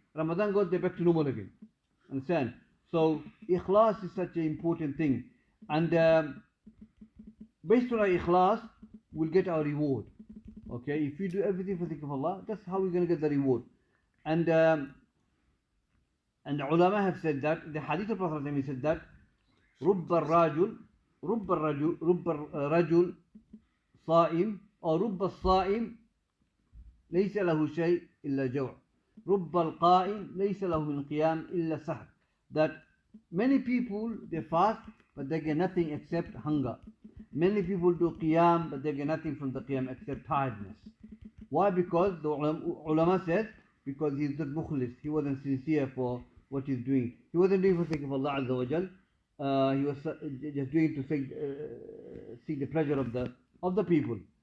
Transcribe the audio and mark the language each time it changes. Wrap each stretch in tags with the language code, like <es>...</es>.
<en>Ramadan goes, they're back to normal again. Understand? So ikhlas is such an important thing, and based on our ikhlas, we'll get our reward. Okay, if we do everything for the sake of Allah, that's how we're going to get the reward. And And the ulama have said that,</en> <ar>the hadith of Prophet he said that, رب الرجل صائم أو رب الصائم ليس له شيء إلا جوع رب القائم ليس له من قيام إلا سحر.</ar> <en>That many people they fast but they get nothing except hunger. Many people do qiyam but they get nothing from the qiyam except tiredness. Why? Because the ulama said because he's not mukhlis, he wasn't sincere for what he's doing. He wasn't doing for the sake of Allah Azza wa Jal. He was just doing it to seek the pleasure of the people.</en>